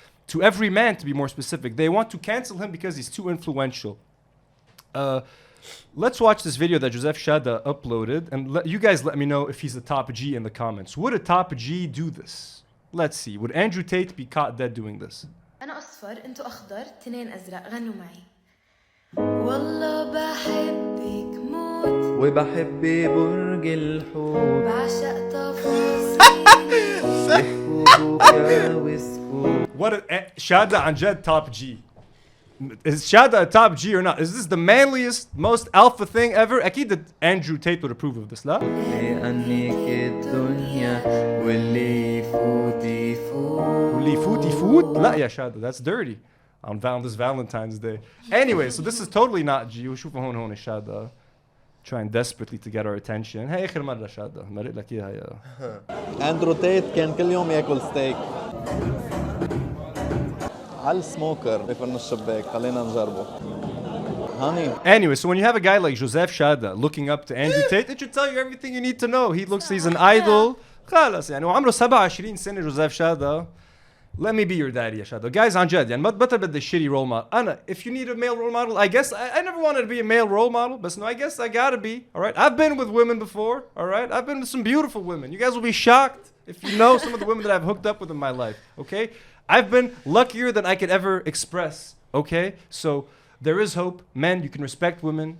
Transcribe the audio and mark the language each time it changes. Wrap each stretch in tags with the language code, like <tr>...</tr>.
<en>To every man, to be more specific. They want to cancel him because he's too influential. Let's watch this video that Joseph Chada uploaded, and you guys let me know if he's a top G in the comments. Would a top G do this? Let's see. Would Andrew Tate be caught dead doing this?</en> <ar>أنا أصفر أنتوا أخضر تنين أزرق غنوا معي والله بحبك موت وبحب برج الحوت بعشق تفاصيل بحبوك وسكوت.</ar> <en>What a Chada</en> <ar>عن جد</ar> <en>top G. Is Chada a top G or not? Is this the manliest, most alpha thing ever?</en> <ar>أكيد</ar> <en>Andrew Tate would approve of this,</en> <ar>لا? لأنك الدنيا واللي يفوت يفوت. واللي يفوت يفوت? لا يا</ar> <en>Chada, that's dirty. On this Valentine's Day. Anyway, so this is totally not G.</en> <ar>وشوفوا هون</ar> <en>Chada trying desperately to get our attention.</en> <ar>هاي آخر مرة Chada. مرق لك إياها يا. أندرو تيت كان كل يوم ياكل ستيك. على السموكر بفرن الشباك خلينا نجربه.</ar> <en>Honey. Anyway, so when you have a guy like Joseph Chada looking up to Andrew Tate, it should tell you everything you need to know. He's an idol.</en> <ar>خلص يعني وعمره 27 سنة جوزيف شادا.</ar> <en>Let me be your daddy</en> <ar>يا شادو.</ar> <en>Guys</en> <ar>عن جد يعني ما بطل بدي</ar> <en>shitty role model.</en> <ar>أنا</ar> <en>if you need a male role model I guess I never wanted to be a male role model but no I guess I gotta be. Alright, I've been with women before. Alright, I've been with some beautiful women. You guys will be shocked if you know some of the women that I've hooked up with in my life. Okay, I've been luckier than I could ever express. Okay, so there is hope. Men, you can respect women.</en>